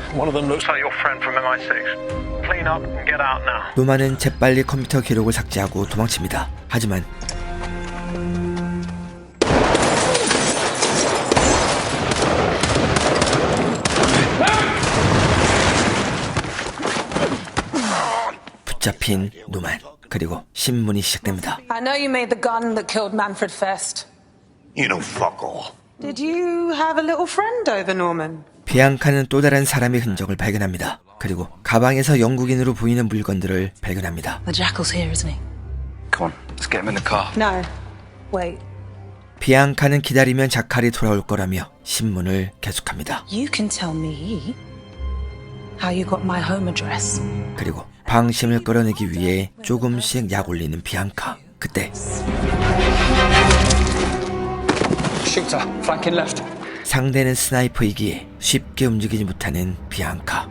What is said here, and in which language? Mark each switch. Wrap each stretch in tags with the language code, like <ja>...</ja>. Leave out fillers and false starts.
<en>One of them looks like your friend from MI6. Clean up and get out now.</en> <ko>노만은 재빨리 컴퓨터 기록을 삭제하고 도망칩니다. 하지만 붙잡힌 노만. 그리고 신문이 시작됩니다.</ko> <en>I know you made the gun that killed Manfred Fest. You know fuck all. Did you have a little friend over, Norman?</en> <ko>비앙카는 또 다른 사람의 흔적을 발견합니다. 그리고 가방에서 영국인으로 보이는 물건들을 발견합니다.</ko> <en>The jackal's here, isn't he? Come on, let's get him in the car. No. Wait.</en> <ko>비앙카는 기다리면 자칼이 돌아올 거라며 신문을 계속합니다.</ko> <en>You can tell me how you got my home address.</en> <ko>그리고 방심을 끌어내기 위해 조금씩 약 올리는 비앙카. 그때</ko> <en>Shooter, flanking left.</en> <ko>상대는 스나이퍼이기에 쉽게 움직이지 못하는 비앙카.</ko>